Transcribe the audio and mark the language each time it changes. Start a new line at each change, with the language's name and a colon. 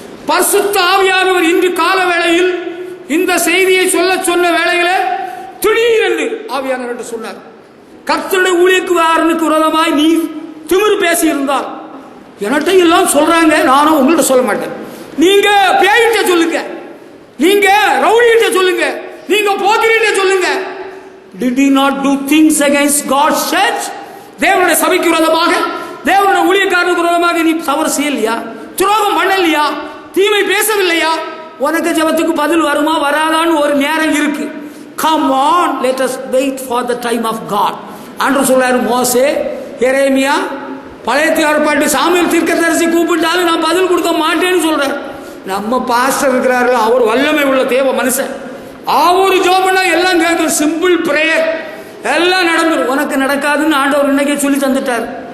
Tamil: பரிசுத்த ஆவியானவர் இன்று கால வேளையில் இந்த செய்தியை சொன்ன வேளையில திடீரென்று ஆவியானவர் சொன்னார், கர்த்தருடைய ஊழியக்காரனுக்கு விரோதமாய் நீ திமிரு பேசி இருந்தால் என்கிட்ட எல்லாம் சொல்றாங்க, நானும் உங்கள்கிட்ட சொல்ல மாட்டேன். நீங்க பேயிட்ட சொல்லுங்க, நீங்க ரவுடிட்ட சொல்லுங்க, நீங்க போக்கிரிட்ட சொல்லுங்க.
English: Did he not do things against God's church?
Tamil: தேவனுடைய சபைக்கு விரோதமாக, தேவனுடைய ஊழியக்காரனுக்கு விரோதமாக நீ தவறு செய்யலையா? துரோகம் பண்ணலையா? தீமை பேசவில்லையா? உனக்கு ஜெபத்துக்கு பதில் வருமா வராதான்னு ஒரு நேரம் இருக்கு.
English: Come on, let us wait for the time of God.
Tamil: ஆண்டவர் சொல்றாரு, மோசே, எரேமியா, பழைய ஏற்பாட்டு சாமுவேல் தீர்க்கதரிசி கூப்பிட்டாலும் நான் பதில் கொடுக்க மாட்டேன்னு சொல்றாரு. நம்ம பாஸ்டர் இருக்கிறாரு, அவர் வல்லமை உள்ள தேவ மனுஷன். அவரு ஜெபம்னா எல்லாம் கேட்கும். சிம்பிள் பிரேயர், எல்லாம் நடந்துடும். உனக்கு நடக்காதுன்னு ஆண்டவர் இன்னைக்கே சொல்லி தந்துட்டார்.